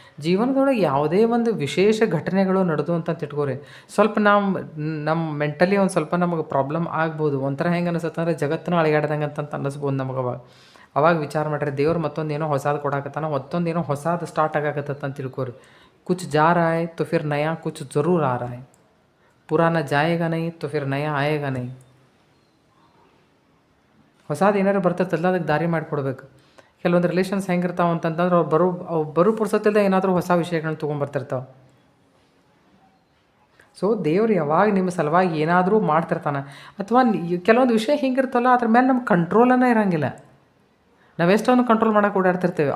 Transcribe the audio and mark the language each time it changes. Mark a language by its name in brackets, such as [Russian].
[Kannada] ಜೀವನದೊಳಗೆ ಯಾವುದೇ ಒಂದು ವಿಶೇಷ ಘಟನೆಗಳು ನಡೆದು ಅಂತ ತಿಳ್ಕೊರಿ, ಸ್ವಲ್ಪ ನಮ್ಮ ಮೆಂಟಲಿ ಒಂದು ಸ್ವಲ್ಪ ನಮಗೆ ಪ್ರಾಬ್ಲಮ್ ಆಗ್ಬೋದು. ಒಂಥರ ಹೆಂಗೆ ಅನಿಸುತ್ತೆ ಅಂದರೆ ಜಗತ್ತನ್ನ ಅಳಿಗಾಡ್ದಂಗೆ ಅಂತ ಅನ್ನಿಸ್ಬೋದು ನಮಗೆ. ಅವಾಗ ವಿಚಾರ ಮಾಡಿರಿ, ದೇವ್ರು ಮತ್ತೊಂದೇನೋ ಹೊಸಾದು ಕೊಡಾಕತ್ತಾನ, ಮತ್ತೊಂದೇನೋ ಹೊಸಾದು ಸ್ಟಾರ್ಟ್ ಆಗಾಕತ್ತಂತ ಅಂತ ತಿಳ್ಕೊರಿ. [Hindi] कुछ जा रहा है तो फिर नया कुछ ज़रूर आ रहा है, पुराना जाएगा नहीं तो फिर नया आएगा नहीं. [Kannada] ಹೊಸಾದು ಏನಾರು ಬರ್ತೈತಲ್ಲ ಅದಕ್ಕೆ ದಾರಿ ಮಾಡಿಕೊಡ್ಬೇಕು. ಕೆಲವೊಂದು ರಿಲೇಷನ್ಸ್ ಹೆಂಗಿರ್ತಾವೆ ಅಂತಂತಂದ್ರೆ ಅವ್ರು ಬರೋ ಪುರ್ಸತ್ತಿಲ್ಲ ಏನಾದರೂ ಹೊಸ ವಿಷಯಗಳನ್ನ ತೊಗೊಂಬರ್ತಿರ್ತಾವೆ. ಸೊ ದೇವ್ರು ಯಾವಾಗ ನಿಮ್ಮ ಸಲುವಾಗಿ ಏನಾದರೂ ಮಾಡ್ತಿರ್ತಾನೆ. ಅಥವಾ ಕೆಲವೊಂದು ವಿಷಯ ಹಿಂಗಿರ್ತಲ್ಲ ಅದ್ರ ಮೇಲೆ ನಮ್ಮ ಕಂಟ್ರೋಲನ್ನು ಇರೋಂಗಿಲ್ಲ, ನಾವೆಷ್ಟೊಂದು ಕಂಟ್ರೋಲ್ ಮಾಡೋಕೆ ಓಡಾಡ್ತಿರ್ತೇವೆ.